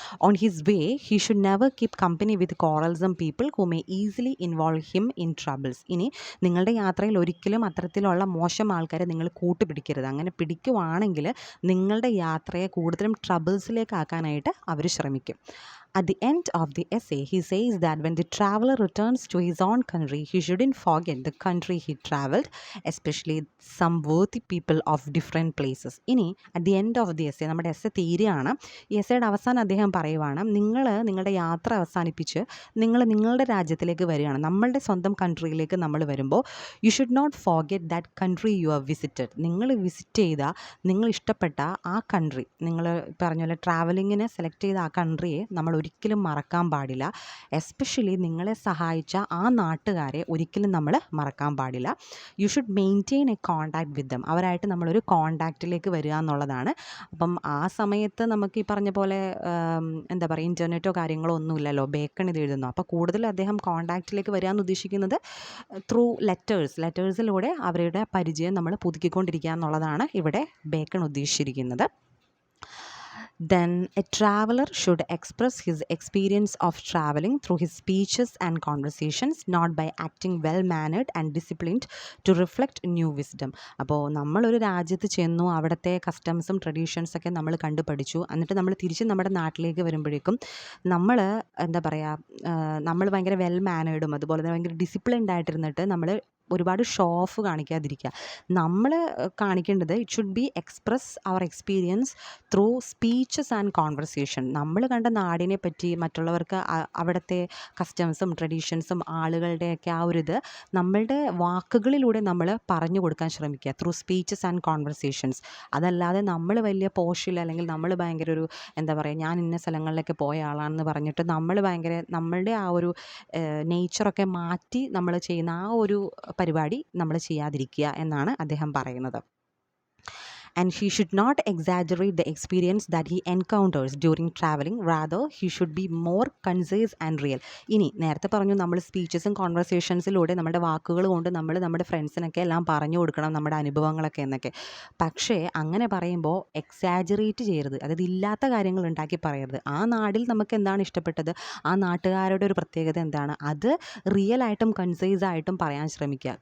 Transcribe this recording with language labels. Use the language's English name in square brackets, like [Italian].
[English] On his way he should never keep company with quarrelsome people who may easily involve him in troubles. [Malayalam] ഇനി നിങ്ങളുടെ യാത്രയിൽ ഒരിക്കലും അത്തരത്തിലുള്ള മോശം ആൾക്കാരെ നിങ്ങൾ കൂട്ടുപിടിക്കരുത്. അങ്ങനെ പിടിക്കുവാണെങ്കിൽ നിങ്ങളുടെ യാത്രയെ കൂടുതലും ട്രബിൾസിലേക്കാക്കാനായിട്ട് അവർ ശ്രമിക്കും. [English] At the end of the essay, he says that when the traveler returns to his own country, he shouldn't forget the country he traveled, especially some worthy people of different places. [Malayalam] ഇനി [English] at the end of the essay, [Malayalam] നമ്മുടെ essay തീരുകയാണ്. ഈ എസ്സേയുടെ അവസാനം അദ്ദേഹം പറയുവാണ്, നിങ്ങളുടെ യാത്ര അവസാനിപ്പിച്ച് നിങ്ങളുടെ രാജ്യത്തിലേക്ക് വരികയാണ്, നമ്മളുടെ സ്വന്തം കൺട്രിയിലേക്ക് നമ്മൾ വരുമ്പോൾ [English] You should not forget that country you have visited. [Malayalam] നിങ്ങൾ വിസിറ്റ് ചെയ്ത, നിങ്ങൾ ഇഷ്ടപ്പെട്ട ആ കൺട്രി, നിങ്ങൾ പറഞ്ഞ പോലെ ട്രാവലിങ്ങിന് സെലക്ട് ചെയ്ത ആ കൺട്രിയെ നമ്മൾ ഒരിക്കലും മറക്കാൻ പാടില്ല. എസ്പെഷ്യലി നിങ്ങളെ സഹായിച്ച ആ നാട്ടുകാരെ ഒരിക്കലും നമ്മൾ മറക്കാൻ പാടില്ല. [English] You should maintain a contact with them. [Malayalam] അവരായിട്ട് നമ്മളൊരു കോണ്ടാക്റ്റിലേക്ക് വരിക എന്നുള്ളതാണ്. അപ്പം ആ സമയത്ത് നമുക്ക് ഈ പറഞ്ഞ പോലെ എന്താ പറയുക ഇൻ്റർനെറ്റോ കാര്യങ്ങളോ ഒന്നുമില്ലല്ലോ, ബേക്കൺ ഇത് എഴുതുന്നു. അപ്പോൾ കൂടുതൽ അദ്ദേഹം കോണ്ടാക്റ്റിലേക്ക് വരിക എന്ന് ഉദ്ദേശിക്കുന്നത് ത്രൂ ലെറ്റേഴ്സിലൂടെ അവരുടെ പരിചയം നമ്മൾ പുതുക്കിക്കൊണ്ടിരിക്കുക എന്നുള്ളതാണ് ഇവിടെ ബേക്കൺ ഉദ്ദേശിച്ചിരിക്കുന്നത്. [English] Then a traveler should express his experience of traveling through his speeches and conversations, not by acting well-mannered and disciplined to reflect new wisdom. [Malayalam] അപ്പോൾ നമ്മളൊരു രാജ്യത്ത് ചെന്നു, അവിടുത്തെ കസ്റ്റംസും ട്രഡീഷൻസൊക്കെ നമ്മൾ കണ്ടു പഠിച്ചു, എന്നിട്ട് നമ്മൾ തിരിച്ച് നമ്മുടെ നാട്ടിലേക്ക് വരുമ്പോഴേക്കും നമ്മൾ എന്താ പറയുക നമ്മൾ ഭയങ്കര വെൽ മാനേർഡും അതുപോലെ തന്നെ ഭയങ്കര ഡിസിപ്ലിൻഡ് ആയിട്ടിരുന്നിട്ട് നമ്മൾ ഒരുപാട് ഷോ ഓഫ് കാണിക്കാതിരിക്കുക. നമ്മൾ കാണിക്കേണ്ടത് [English] It should be express our experience through speeches and conversation. [Malayalam] നമ്മൾ കണ്ട നാടിനെ പറ്റി മറ്റുള്ളവർക്ക് അവിടുത്തെ കസ്റ്റംസും ട്രഡീഷൻസും ആളുകളുടെയൊക്കെ ആ ഒരു ഇത് നമ്മളുടെ വാക്കുകളിലൂടെ നമ്മൾ പറഞ്ഞു കൊടുക്കാൻ ശ്രമിക്കുക [English] Through speeches and conversations. [Malayalam] അതല്ലാതെ നമ്മൾ വലിയ പോഷിൽ അല്ലെങ്കിൽ നമ്മൾ ഭയങ്കര ഒരു എന്താ പറയുക ഞാൻ ഇന്ന സ്ഥലങ്ങളിലൊക്കെ പോയ ആളാണെന്ന് പറഞ്ഞിട്ട് നമ്മൾ ഭയങ്കര നമ്മളുടെ ആ ഒരു നേച്ചറൊക്കെ മാറ്റി നമ്മൾ ചെയ്യുന്ന ആ ഒരു പരിപാടി നമ്മൾ ചെയ്യാതിരിക്കുക എന്നാണ് അദ്ദേഹം പറയുന്നത്. [English] and he should not exaggerate the experience that he encounters during traveling. Rather, he should be more concise and real. [Malayalam] ഇനി നേരത്തെ പറഞ്ഞു നമ്മൾ സ്പീച്ചസും കോൺവെർസേഷൻസിലൂടെ നമ്മുടെ വാക്കുകൾ കൊണ്ട് നമ്മൾ നമ്മുടെ ഫ്രണ്ട്സിനൊക്കെ എല്ലാം പറഞ്ഞു കൊടുക്കണം നമ്മുടെ അനുഭവങ്ങളൊക്കെ എന്നൊക്കെ. പക്ഷേ അങ്ങനെ പറയുമ്പോൾ എക്സാജറേറ്റ് ചെയ്യരുത്, അതായത് ഇല്ലാത്ത കാര്യങ്ങൾ ഉണ്ടാക്കി പറയരുത്. ആ നാടിൽ നമുക്ക് എന്താണ് ഇഷ്ടപ്പെട്ടത്, ആ നാട്ടുകാരുടെ ഒരു പ്രത്യേകത എന്താണ്, അത് റിയലായിട്ടും കൺസൈസ് ആയിട്ടും പറയാൻ ശ്രമിക്കുക.